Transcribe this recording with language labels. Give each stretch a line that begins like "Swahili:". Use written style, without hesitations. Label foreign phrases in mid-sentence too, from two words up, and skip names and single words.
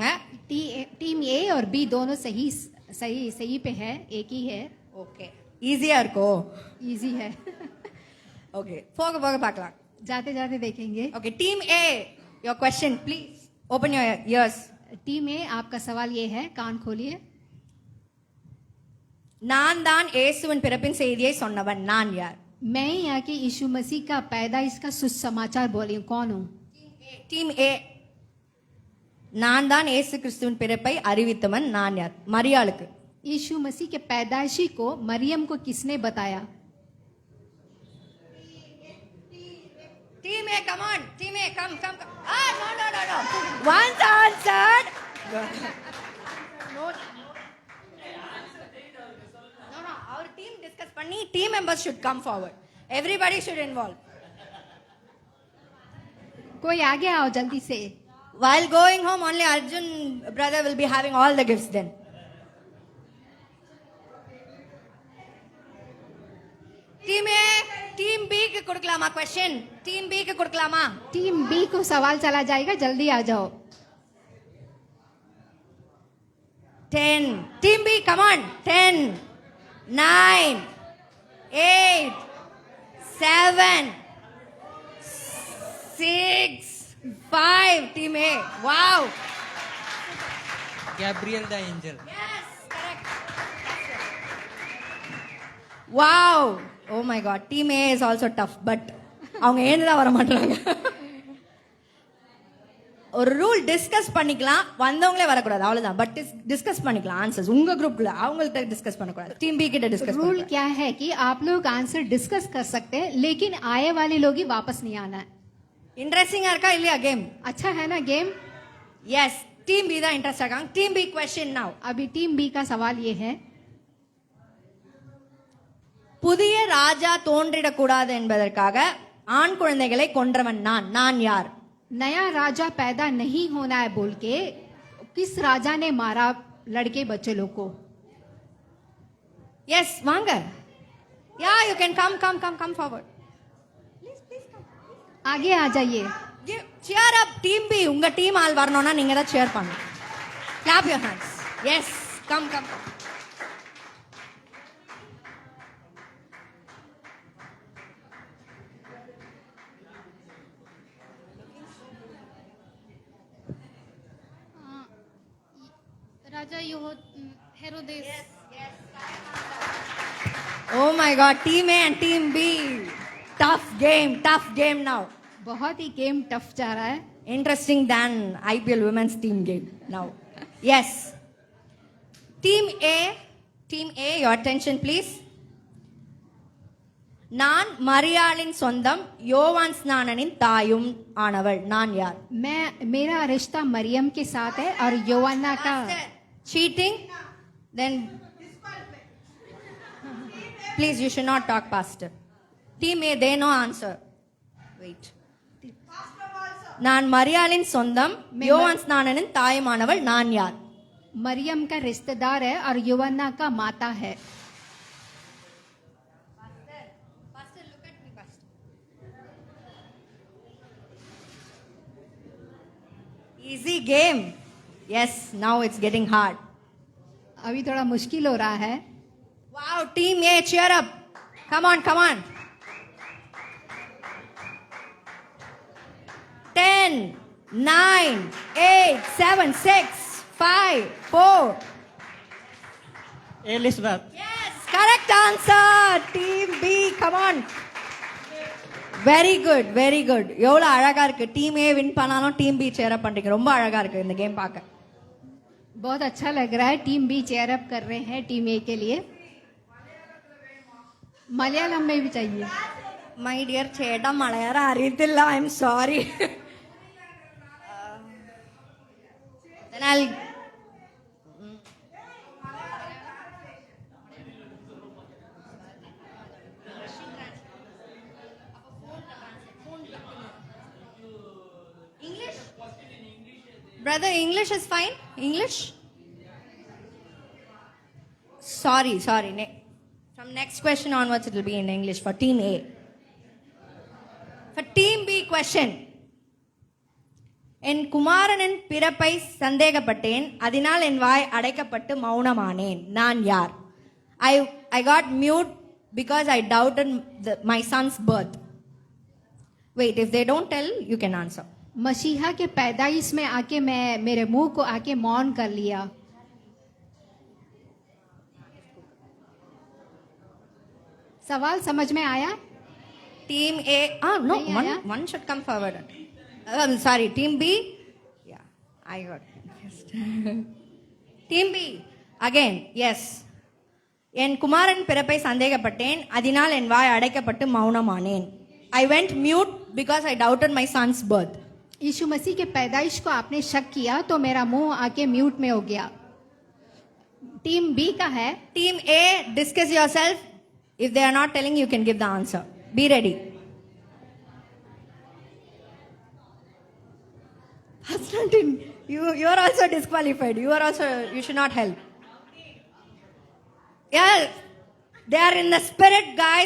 Hindi: टीम ए और बी दोनों सही सही सही पे है, एक ही है.
Tamil: ஓகே, ஈஸியா இருக்கோ?
Hindi: इजी है.
Tamil: ஓகே, போக போக பார்க்கலாம்.
Hindi: जाते जाते देखेंगे.
English: okay, team A, your question please. open your ears.
Hindi: टीम ए, आपका सवाल ये है, कान खोलिए.
Tamil: நான் தான் இயேசுவின் பிறப்பின் செய்தியை சொன்னவன். நான் யார்?
Hindi: मैं यहाँ के यीशु मसीह का पैदाइश का सुसमाचार बोली हूँ, कौन हूँ?
Tamil: டீம் ஏ, நான் தான் இயேசு கிறிஸ்துவின் பிறப்பை அறிவித்தவன். நான் யார்? மரியாளுக்கு.
Hindi: यीशु मसीह के पैदाइशी को मरियम को किसने बताया?
English: Team A, come on. Team A, come. Ah, no. Once answered. No. Our team discuss பண்ணி team members should come forward. Everybody should involve.
Hindi: कोई आगे आओ जल्दी से.
English: While going home, only Arjun brother will be having all the gifts then.
Tamil: Team A, Team B க்கு கொடுக்கலாமா question? Team B க்கு கொடுக்கலாமா?
Hindi: टीम बी को सवाल चला जाएगा, जल्दी आ जाओ.
English: 10. Team B, come on. 10, 9, 8, 7, 6, 5. Team A. Wow. Gabriel the angel. Yes, correct. Wow. Oh my God. Team A is also tough, but அவங்க ஏந்துதான் வர மாட்டாங்க.
Tamil: ஒரு
English: rule discuss
Tamil: பண்ணிக்கலாம், வந்தவங்களே வரக்கூடாது, அவ்வளவுதான்.
English: but discuss
Tamil: பண்ணிக்கலாம் ஆன்சர்ஸ் உங்க குரூப்ல, அவங்கள்ட்ட டிஸ்கஸ் பண்ணக்கூடாது. டீம் பி கிட்ட டிஸ்கஸ்.
Hindi: रूल क्या है कि आप लोग
English: answer discuss
Hindi: कर सकते हैं, लेकिन आए वाले लोग ही वापस नहीं आना है.
Tamil: இன்ட்ரெஸ்டிங்கா இருக்கா இல்லையா கேம்?
Hindi: अच्छा है ना गेम?
Tamil: எஸ், டீம் பி தான் இன்ட்ரெஸ்ட் ஆகாங்க. டீம் பி
English: question now.
Hindi: अभी टीम बी का सवाल ये है,
Tamil: புதிய ராஜா தோன்றிடக்கூடாது என்பதற்காக ஆண் குழந்தைகளை கொன்றவன் நான் யார்?
Hindi: नया राजा पैदा नहीं होना है बोल के किस राजा ने मारा लड़के बच्चे लोग को?
English: yes வாங்க. ya you can come forward.
Hindi: आगे आ जाइए.
English: cheer up team B.
Tamil: உங்க டீம் ஆள் வரணும்னா நீங்க தான் cheer பண்ணணும்.
English: clap your hands. yes come. Raja Herodes. oh my god, team A and team B, tough game now.
Hindi: बहुत ही
English: game tough
Hindi: जा रहा है.
English: Interesting than IPL women's team game now. Yes. Team A, your attention please.
Tamil: நான் மரியாளின் சொந்தம், யோவான் ஸ்நானனின் தாயும் ஆனவள். நான் யார்?
Hindi: मेरा रिश्ता मरियम के साथ है और योवाना का.
English: Cheating? Then please you should not talk pastor. Team A, they no answer. Wait.
Tamil: நான் மரியாளின் சொந்தம், யோவான் ஸ்நானனின் தாயுமானவள். நான் யார்?
Hindi: मरियम का रिश्तेदार है और योवाना का माता है.
English: Easy game. Yes, now it's getting hard.
Hindi: अभी थोड़ा मुश्किल हो रहा है.
English: Wow, team A, cheer up. Come on. 10, 9, 8, 7, 6, 5, 4. Elizabeth. Yes, correct answer. Team B, come on. Very good.
Tamil: எவ்வளவு அழகா இருக்கு. டீம் A வின் பண்ணாலும் டீம் B
English: cheer up
Tamil: பண்றீங்க. ரொம்ப அழகா இருக்கு இந்த கேம் பார்க்க.
Hindi: बहुत अच्छा लग रहा है. टीम बी
English: cheer up
Hindi: कर रहे हैं टीम ए के लिए. मलयालम में भी चाहिए.
English: My dear
Malayalam: ചേട്ടാ മലയാളം അറിയത്തില്ല.
English: I am sorry. Then I'll English. Brother, English is fine. English. Sorry. From next question onwards, it will be in English for Team A. For Team B question.
Tamil: என் குமாரனின் பிறப்பை சந்தேகப்பட்டேன், அதனால் என் வாய் அடைக்கப்பட்டு மௌனமானேன். நான் யார்?
English: I got mute because I doubted my son's birth. Wait, if they don't tell, you can answer.
Hindi: मसीहा के पैदाइश में आके मैं मेरे मुंह को आके मौन कर लिया. सवाल समझ में आया?
English: Team A, no,
Hindi: नहीं आया?
English: one should come forward. Sorry, Team B. Yeah, I got confused. Team B, again, yes.
Tamil: என் குமாரன் பிறப்பை சந்தேகப்பட்டேன், அதனால் என் வாய் அடைக்கப்பட்டு மௌனமானேன்.
English: I went mute because I doubted my son's birth.
Hindi: यीशु मसीह के पैदाइश को आपने शक किया तो मेरा मुंह आके म्यूट में हो गया. टीम बी का है.
English: Team A, discuss yourself. If they are not telling, you can give the answer. Be ready. Constantine, you are also disqualified. You should not help. Yeah, they are in the spirit, guys.